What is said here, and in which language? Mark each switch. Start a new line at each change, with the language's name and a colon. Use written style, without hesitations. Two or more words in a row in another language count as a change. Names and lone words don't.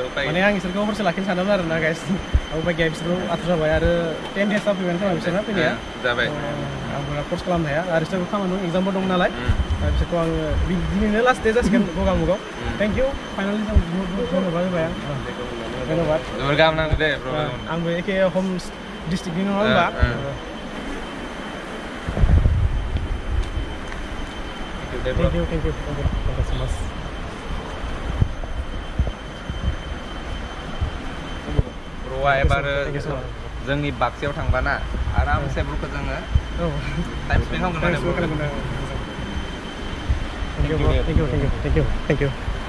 Bodo: माने आं इसोरखौ हरसे लाखिनो सानदोंमोन आरोना गाइस उपाय गैया बिसोरखौ आथुर जाबाय आरो 10 डेसआव फैबाय खोमा बिसोरना फैनाया जाबाय आंबो कर्स खालामनो हाया आरो बिसोरबो खामानि दं एग्जामबो दं नालाय बिसोरखौ आङो दिनैनो
English: last day
Bodo: जासिगोन गगामुगाव
English: thank you finally
Bodo: जों
Hindi: बहुत धन्यबाद
Bodo: होबाय आं धन्यबाद जोबोर गाहाम नांदो दे आंबो एखे हम डिस्ट्रिक्टनि नङा होनबा
English: Thank you so much.
Bodo: ब्र'आ एबार जोंनि बाक्सायाव थांबाना आरामसे ब्र'खौ जोङो
English: time spend
Bodo: खालामगोन माने
English: Thank you.